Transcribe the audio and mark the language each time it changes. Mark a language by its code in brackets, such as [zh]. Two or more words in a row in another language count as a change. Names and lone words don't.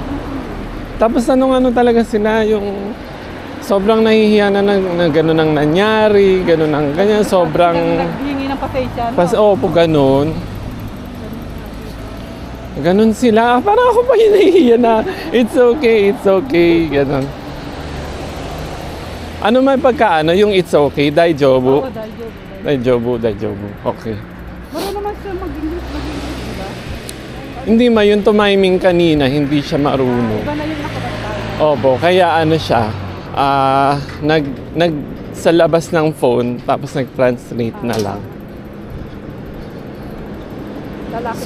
[tl] Tapos talaga sila, yung sobrang nahihiya na gano'n ang nangyari, gano'n ang ganyan, sobrang... Naghingi ng pasensya, no? Opo, gano'n. Ganon sila. Parang ako pa yung nahihiya na, [en] it's okay, [tl] ganon. Ano may pagkaano? Yung [en] it's okay, [tl] daijobu? Oo, daijobu. Daijobu. Okay. Marunong naman siya mag-English, diba? Hindi yung tumiming kanina, hindi siya marunong. Iba na yung nakabantay. Opo, kaya siya, sa labas ng phone, tapos nag-translate na lang. Lalaki.